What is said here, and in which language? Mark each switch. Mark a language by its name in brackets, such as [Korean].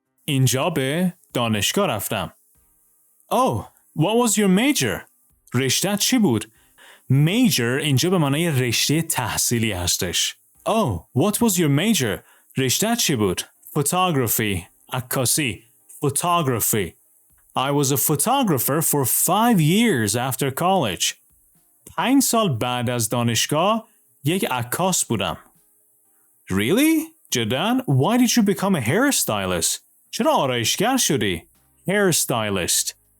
[Persian] اینجا به دانشگاه رفتم. [English] Oh, what was your major? [Persian] رشته چی بود؟ Major اینجا به معنای رشته تحصیلی هستش. [English] Oh, what was your major? [Persian] رشته چی بود؟ [English] Photography, عکاسی, photography. I was a photographer for 5 years after college. [Persian] 5 سال بعد از دانشگاه یک عکاس بودم. [English] Really? [Persian] جداً? [English] Why did you become a hairstylist? [Persian] چرا آرایشگر شدی؟ Hairstylist.